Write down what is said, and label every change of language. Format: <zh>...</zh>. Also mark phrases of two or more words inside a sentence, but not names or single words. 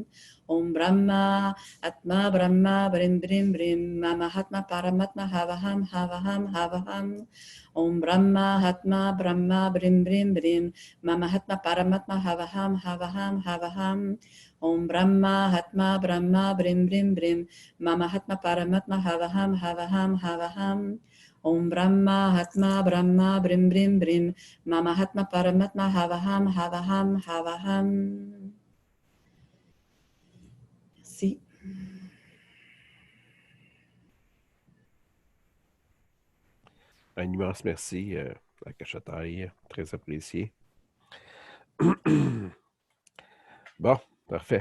<sa>Om Brahma Atma Brahma Brim Brim Brim Mamahatma Paramatma Havaham Havaham Havaham Om Brahma Hatma Brahma Brim Brim Brim Mamahatma Paramatma Havaham Havaham Havaham Om Brahma Hatma Brahma Brim Brim Brim Mamahatma Paramatma Havaham Havaham Havaham Om Brahma Hatma Brahma Brim Brim Brim Mamahatma Paramatma Havaham Havaham Havaham.</sa> <fr>Merci. Un immense merci à Cachetaille, très apprécié. Bon, parfait.</fr>